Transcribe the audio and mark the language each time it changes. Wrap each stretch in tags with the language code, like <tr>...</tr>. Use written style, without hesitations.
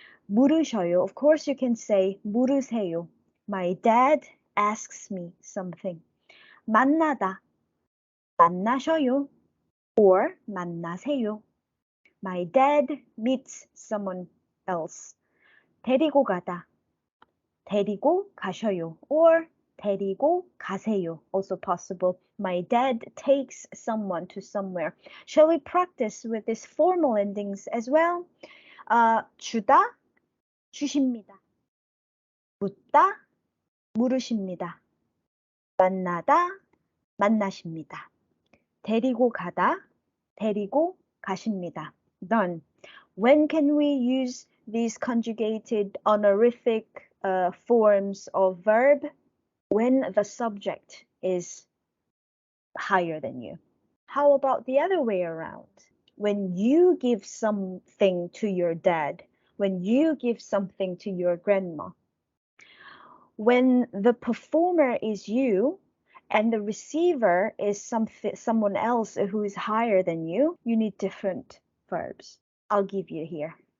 <ko>물으셔요.</ko> <en>Of course, you can say 물으세요. My dad asks me something.</en> <ko>만나다, 만나셔요. Or 만나세요.</ko> <en>My dad meets someone else.</en> <ko>데리고 가다, 데리고 가셔요.</ko> <en>Or 데리고 가세요. Also possible. My dad takes someone to somewhere. Shall we practice with these formal endings as well?</en> <ko>주다, 주십니다. 묻다, 물으십니다. 만나다, 만나십니다. 데리고 가다, 데리고 가십니다.</ko> <en>Done. When can we use these conjugated honorific forms of verb? When the subject is higher than you. How about the other way around? When you give something to your dad, when you give something to your grandma, when the performer is you and the receiver is someone else who is higher than you need different verbs. I'll give you here.</en>